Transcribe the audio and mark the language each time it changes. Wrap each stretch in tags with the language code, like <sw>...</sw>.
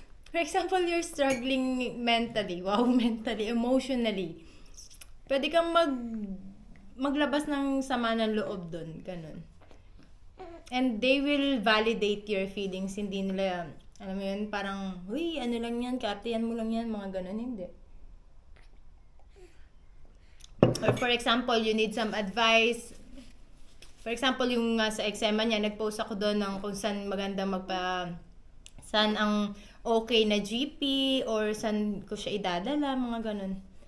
<en>For example, you're struggling mentally, emotionally.</en> <tl>Pwede kang maglabas ng sama ng loob doon, ganun.</tl> <en>And they will validate your feelings,</en> <tl>hindi nila, alam mo yun, parang, uy, ano lang yan, kaatiyan mo lang yan, mga ganun, hindi.</tl> <en>Or for example, you need some advice. For example,</en> <tl>yung sa eczema niya, nag-post ako doon ng kung saan maganda saan ang okay na GP or saan ko siya idadala, mga ganun.</tl>